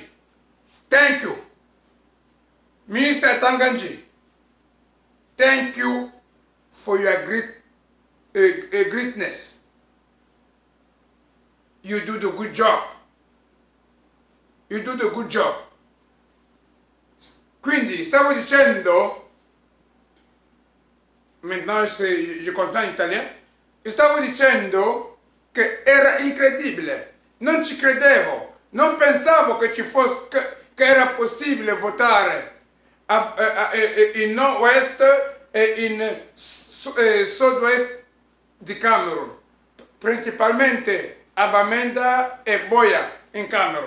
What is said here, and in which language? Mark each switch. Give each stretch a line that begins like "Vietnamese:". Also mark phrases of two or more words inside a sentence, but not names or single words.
English: Thank you. Minister Atanganji, thank you for your great greatness. You do the good job. You do the good job.
Italian: Quindi stavo dicendo,
French: maintenant je comprends in italien,
Italian: stavo dicendo che era incredibile, non ci credevo, non pensavo che ci fosse, che era possibile votare in nord-ouest e in sud-ouest di Camerun, principalmente a Bamenda e Boya in Camerun.